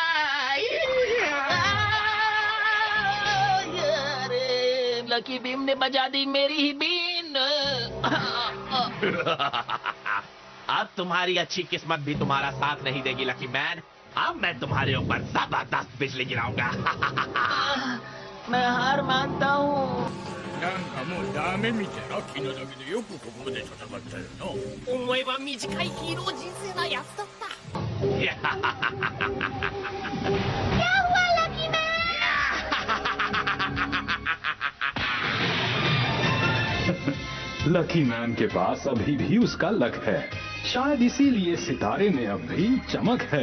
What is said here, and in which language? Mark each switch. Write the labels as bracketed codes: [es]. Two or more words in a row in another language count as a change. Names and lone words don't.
[hi] अरे लकी बीम ने बजा दी मेरी ही बीन। अब तुम्हारी अच्छी किस्मत भी तुम्हारा साथ नहीं देगी लकी मैन। अब मैं तुम्हारे ऊपर जबरदस्त बिजली गिराऊंगा। मैं हार मानता हूँ। [ja] なんかもうダメみたいな。昨日だけでよくここまで戦ったよな。思えば短いヒーロー人生なやつだった。 [hi] क्या हुआ लकी मैन? लकी मैन के पास अभी भी उसका लक है। शायद इसीलिए सितारे में अब भी चमक है।